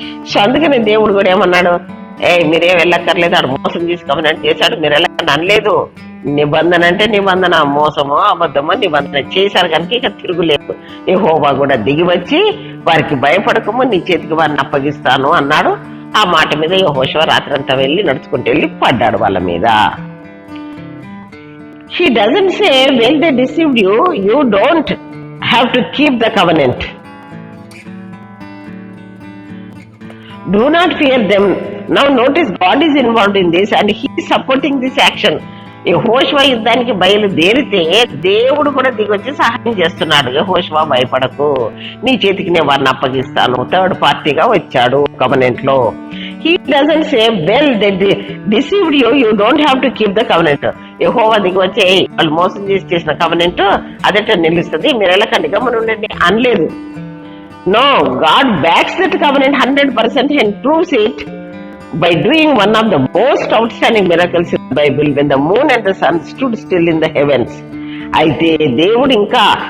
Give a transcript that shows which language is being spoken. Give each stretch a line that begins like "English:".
Telugu: So అందుకని దేవుడు కూడా ఏమన్నాడు, మీరేం వెళ్ళక్కర్లేదు, ఆడు మోసం చేసి కవెనెంట్ చేశాడు, మీరు వెళ్ళకండి అనలేదు. నిబంధన అంటే నిబంధన, మోసమో అబద్ధమో నిబంధన చేశారు కనుక ఇక తిరుగులేదు. యెహోవా కూడా దిగి వచ్చి వారికి భయపడకము, నీ చేతికి వారిని అప్పగిస్తాను అన్నాడు. ఆ మాట మీద యెహోషువ రాత్రంతా వెళ్ళి నడుచుకుంటూ వెళ్ళి పడ్డాడు వాళ్ళ మీద.
English: He doesn't say, well, they deceived you, you don't have to keep the covenant. Do not fear them. Now notice, God is involved in this and he is supporting this action.
Telugu: యెహోషువ యుద్ధానికి బయలుదేరితే దేవుడు కూడా దిగొచ్చి సహాయం చేస్తున్నాడు. యెహోషువ భయపడకు, నీ చేతికి నేను వారిని అప్పగిస్తాను. థర్డ్ పార్టీగా వచ్చాడు కవెనెంట్ లో.
English: He doesn't say, well, they deceived you, you don't have to keep the covenant.
Telugu: యెహోవా దిగి వచ్చి వాళ్ళు మోసం చేసిన కవెనెంట్ అదట నిలుస్తుంది, మీరు వెళ్ళకండి గమ్మున ఉండండి అనలేదు.
English: No, God backs that covenant 100% and proves it by doing one of the most outstanding miracles in the Bible, when the moon and the sun stood still in the heavens.
Telugu: అయితే దేవుడు ఇంకా